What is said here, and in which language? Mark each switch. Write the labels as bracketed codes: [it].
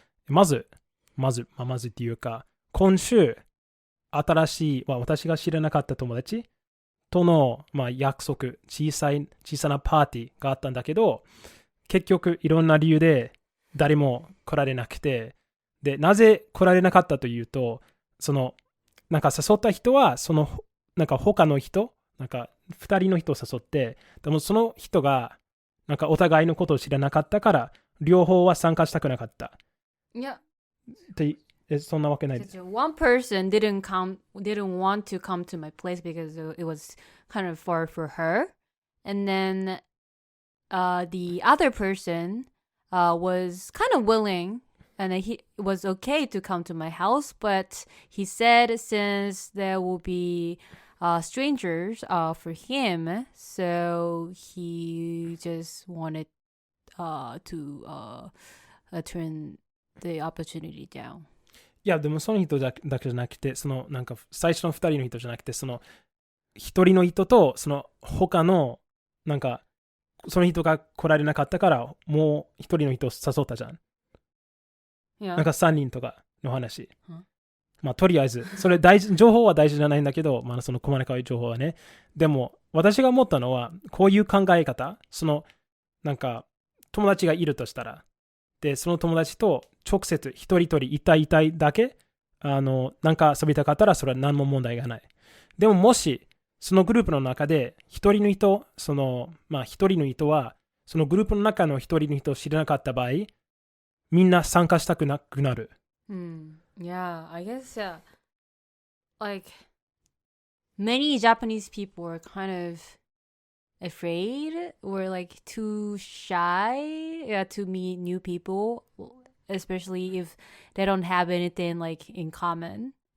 [ja] まずっていうか、今週、新しい、私が知らなかった友達との、約束、小さなパーティーがあったんだけど、結局いろんな理由で誰も来られなくて、で、なぜ来られなかったというと、なんか誘った人は、なんか他の人、なんか2人の人を誘って、でもその人が、なんかお互いのことを知らなかったから、両方は参加したくなかった。いや。そんなわけないです。 [en] One person didn't want to come to my place because it was kind of far for her. And then the other person was kind of willing and it was okay to come to my house. But he said since there will be strangers for him, so he just wanted to turn the opportunity down. [ja] いや、でもその人だけじゃなくて、なんか最初の2人の人じゃなくて、1人の人と、他の、なんか、その人が来られなかったから、もう1人の人を誘ったじゃん。 [en] Yeah. [ja] なんか3人とかの話。とりあえず、情報は大事じゃないんだけど、その細かい情報はね。でも、私が思ったのは、こういう考え方、なんか、友達がいるとしたら、で、その友達と直接一人一人1対1だけなんか遊びたかったらそれは何も問題がない。でももしそのグループの中で一人の人、一人の人はそのグループの中の一人の人を知らなかった場合、みんな参加したくなくなる。 [en] Yeah, I guess like many Japanese people are kind of afraid or like too shy to meet new people, especially if they don't have anything like in common.